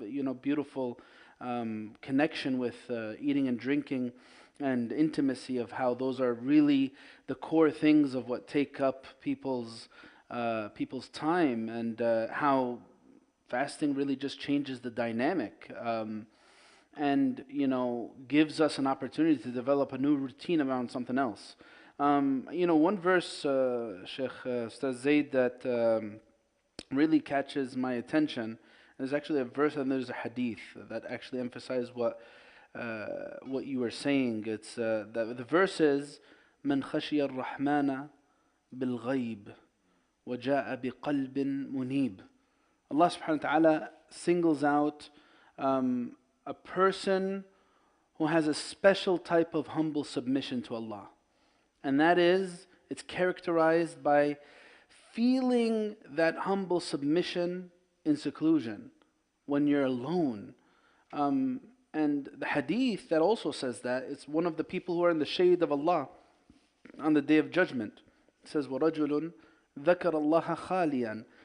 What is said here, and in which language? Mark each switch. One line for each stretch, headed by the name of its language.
English: You know, beautiful connection with eating and drinking and intimacy, of how those are really the core things of what take up people's time, and how fasting really just changes the dynamic, and you know, gives us an opportunity to develop a new routine around something else. You know, one verse, Sheikh Ustadh Zaied, that really catches my attention. There's actually a verse and there's a hadith that actually emphasize what you were saying. It's the verse is
Arabic: من خشي الرحمن بالغيب وجاء بقلب منيب.
English: Allah subhanahu wa ta'ala singles out a person who has a special type of humble submission to Allah. And that is, it's characterized by feeling that humble submission in seclusion, when you're alone. And the hadith that also says that, it's one of the people who are in the shade of Allah on the Day of Judgment. It says,
Arabic: وَرَجُلٌ ذَكَرَ اللَّهَ خَالِيًا.